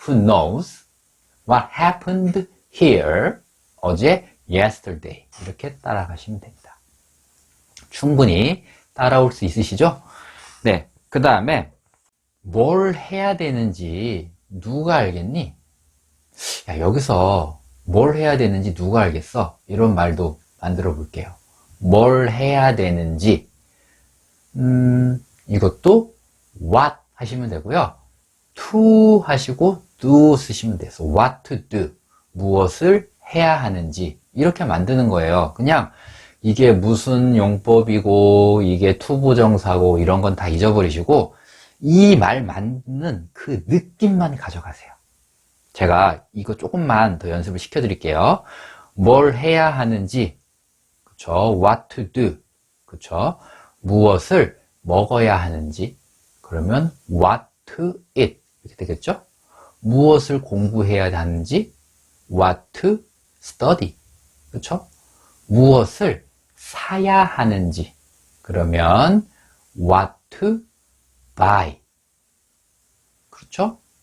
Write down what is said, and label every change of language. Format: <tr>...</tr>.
<en>Who knows what happened here?</en> <ko>어제 yesterday 이렇게 따라가시면 됩니다. 충분히 따라올 수 있으시죠? 네, 그 다음에 뭘 해야 되는지 누가 알겠니? 야, 여기서 뭘 해야 되는지 누가 알겠어? 이런 말도 만들어 볼게요. 뭘 해야 되는지 이것도 what 하시면 되고요. to 하시고 do 쓰시면 돼요.</ko> <en>what to do,</en> <ko>무엇을 해야 하는지 이렇게 만드는 거예요. 그냥 이게 무슨 용법이고 이게 투부정사고 이런 건 다 잊어버리시고 이 말 맞는 그 느낌만 가져가세요. 제가 이거 조금만 더 연습을 시켜 드릴게요. 뭘 해야 하는지, 그쵸?</ko> <en>what to do,</en> <ko>그쵸? 무엇을 먹어야 하는지, 그러면</ko> <en>what to eat</en> <ko>이렇게 되겠죠? 무엇을 공부해야 하는지</ko> <en>what to study,</en> <ko>그쵸? 무엇을 사야 하는지 그러면</ko> <en>what to buy,</en> <ko>그렇죠?</ko>